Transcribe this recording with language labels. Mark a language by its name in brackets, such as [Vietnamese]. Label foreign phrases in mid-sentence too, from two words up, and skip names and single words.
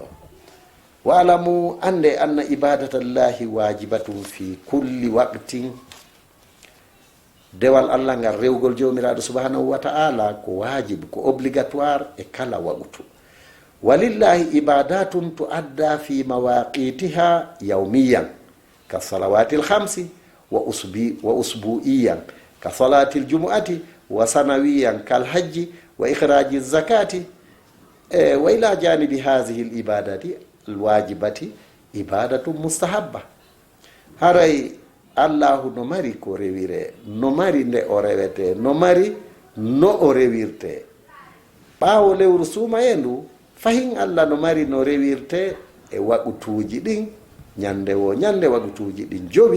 [Arabic] واعلموا أن عبادة الله واجبة في كل وقت. [Fula] dewal allah ngal rewgol jomiraɗo [Arabic] سبحانه وتعالى [Fula] ko wajibe ko obligatoire e kala waɓutu. [Arabic] ولله عبادات تؤدى في مواقيتها يوميا كالصلوات الخمس وأسبوعيا كصلاة الجمعة وسنويا كالحج وإخراج الزكاة وإلى جانب هذه العبادات الواجبة عبادات مستحبة. [Fula] haray allahu no mari ko rewire, no mari nde o rewete, no mari no o rewirte. ɓaawo lewru suumayendu fahin allah no mari no rewirte e waɓutuji ɗin ñande wo ñande waɓutuji ɗin jowi.